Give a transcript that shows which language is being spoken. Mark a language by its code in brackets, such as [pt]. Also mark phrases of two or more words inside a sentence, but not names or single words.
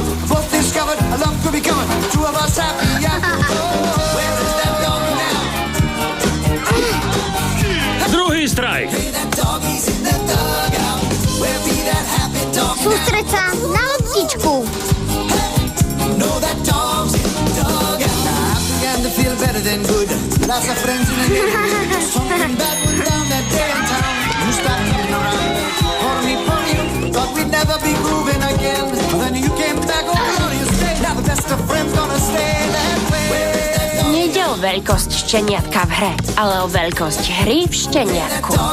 [en] Both discovered a love could be coming, two of us happy after all. Where is that dog now? [sk] Druhý strajk. Sústreď sa na loptičku. [en] No, that dog's in the dugout. I began to feel better than good. Lots of friends in the neighborhood. Something bad went down that day in town. You stopped coming around. Calling me for you. Thought we'd never be grooving again. Then you came back over on your stay. Now the best of friends gonna stay that way. [sk] Nejde o veľkosť šteniatka v hre, ale o veľkosť hry v šteniatku.